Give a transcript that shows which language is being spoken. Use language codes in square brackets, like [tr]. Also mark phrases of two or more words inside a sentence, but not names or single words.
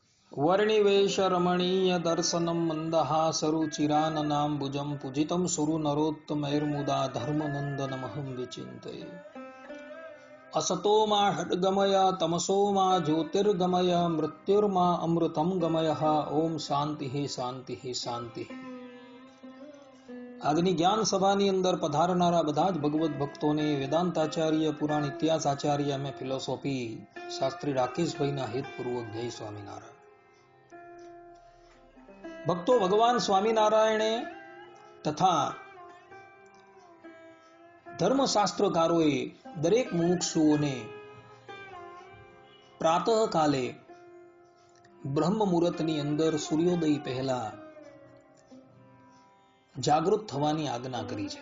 [sa] वर्णिवेश रमणीय दर्शनं मन्दहासरुचिराननाम्बुजं पूजितं सुरनरोत्तमैर्मुदा धर्मनन्दनमहं विचिन्तये। असतो मा षड्गमय तमसो मा ज्योतिर्गमय मृत्युर्मा अमृतं गमयः। ओम शांति शांति शांति। [gu] આજની જ્ઞાન સભાની અંદર પધારનારા બધા જ ભગવત ભક્તોને વેદાંતાચાર્ય પુરાણ ઇતિહાસ આચાર્ય એમ.એ. ફિલોસોફી શાસ્ત્રી રાકેશભાઈના હેતપૂર્વક જય સ્વામિનારાયણ। ભક્તો, ભગવાન સ્વામિનારાયણે તથા ધર્મશાસ્ત્રકારોએ દરેક મુમુક્ષુઓને પ્રાતઃકાલે બ્રહ્મ મુહૂર્તની અંદર સૂર્યોદય પહેલા જાગૃત થવાની આજ્ઞા કરી છે।